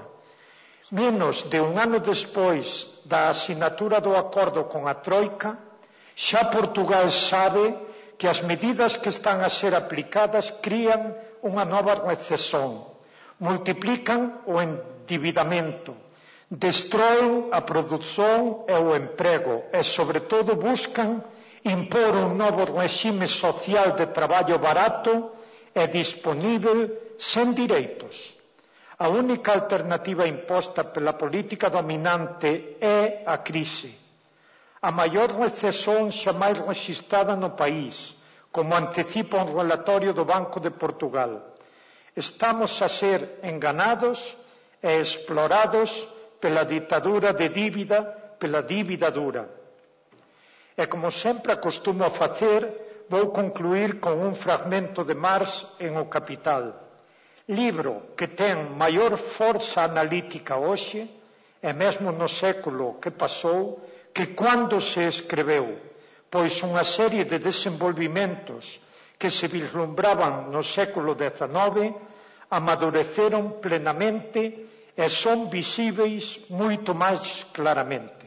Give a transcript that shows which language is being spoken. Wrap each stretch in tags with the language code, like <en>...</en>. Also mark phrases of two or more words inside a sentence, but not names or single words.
<gl>Menos de un ano despois da asinatura do acordo con a Troika, xa Portugal sabe que as medidas que están a ser aplicadas crían unha nova recesión, multiplican o endividamento, destroen a produción e o emprego e, sobre todo, buscan impor un novo regime social de traballo barato e disponível sen direitos.</gl> <pt>A única alternativa imposta pela política dominante é a crise.</pt> <gl>A maior recesión xamais rexistrada no país, como anticipa un relatorio do Banco de Portugal.</gl> <pt>Estamos a ser enganados e explorados pela ditadura de dívida, pela dívida dura.</pt> <gl>E como sempre acostumo a facer, vou concluir con un fragmento de Marx en O Capital, libro que ten maior forza analítica hoxe, e mesmo no século que pasou, que cando se escreveu, pois unha serie de desenvolvimentos que se vislumbraban no século XIX amadureceron plenamente e son visíveis moito máis claramente.</gl>